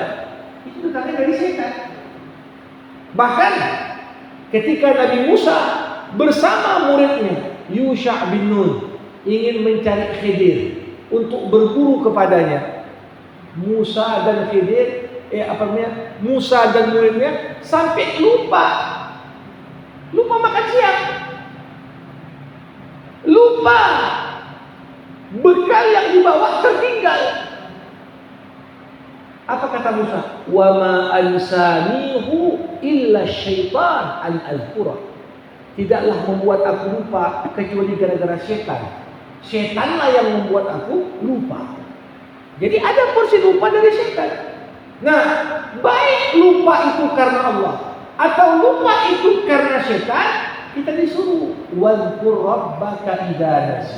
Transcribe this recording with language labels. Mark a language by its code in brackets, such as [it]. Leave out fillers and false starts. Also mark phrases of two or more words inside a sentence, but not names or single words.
[id] Itu datangnya dari setan. Bahkan ketika Nabi Musa bersama muridnya Yusha bin Nun ingin mencari Khidir untuk berguru kepadanya, Musa dan Khidir, Musa dan muridnya sampai lupa makan siang. lupa, bekal yang dibawa tertinggal. Apa kata Musa? [ar] وما أنسانيه إلا الشيطان أن أذكره. [id] Tidaklah membuat aku lupa kecuali gara-gara setan. Setanlah yang membuat aku lupa. Jadi ada porsi lupa dari setan. Nah, baik lupa itu karena Allah atau lupa itu karena setan, kita disuruh [ar] واذكر ربك إذا نسي.